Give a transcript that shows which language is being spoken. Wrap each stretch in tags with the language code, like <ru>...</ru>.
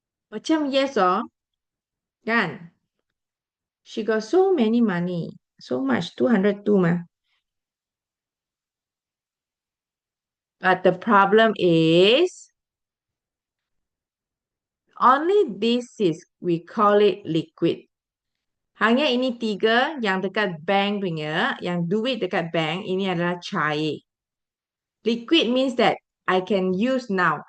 <en>Macam yes oh, kan? She got so many money. So much, 202 mah. But the problem is, only this is, we call it liquid.</en> <ms>Hanya ini tiga yang dekat bank punya, yang duit dekat bank, ini adalah cair.</ms> <en>Liquid means that I can use now.</en>